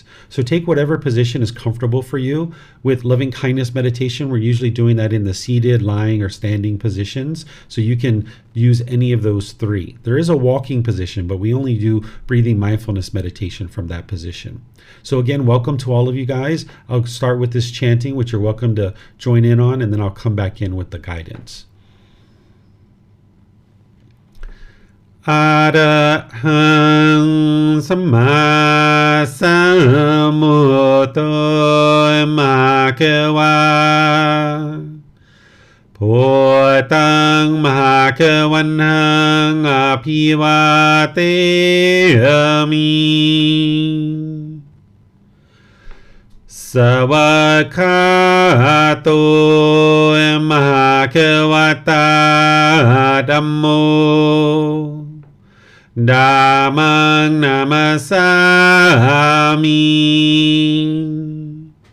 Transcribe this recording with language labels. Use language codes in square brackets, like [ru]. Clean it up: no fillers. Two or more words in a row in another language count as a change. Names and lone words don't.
[en] So take whatever position is comfortable for you. With loving kindness meditation, we're usually doing that in the seated, lying, or standing positions. So you can use any of those three. There is a walking position, but we only do breathing mindfulness meditation from that position. So again, welcome to all of you guys. I'll start with this chanting, which you're welcome to join in on, and then I'll come back in with the guidance. [pi] Arahang Samma Sambuddho Bhagava Bhutang Bhagavanang Abhivateyami Savakato Bhagavata Dhammo Dhammang Namasami